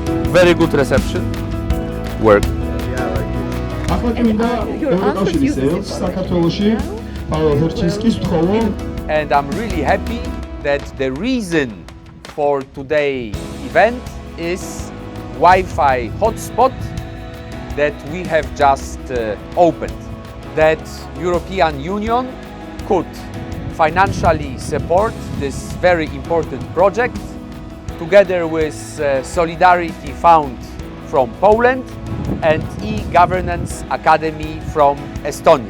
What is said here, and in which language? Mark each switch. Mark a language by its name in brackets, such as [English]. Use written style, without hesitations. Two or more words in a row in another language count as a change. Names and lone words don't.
[English] very good reception. Work. [Georgian] ახლა კი მინდა ევროკავშირის ელჩ საქართველოში პავლო ჰერჩინსკის ვთხოვო. [English] And I'm really happy that the reason for today's event is Wi-Fi hotspot that we have just opened. That European Union could financially support this very important project together with Solidarity Fund from Poland and e-Governance Academy from Estonia.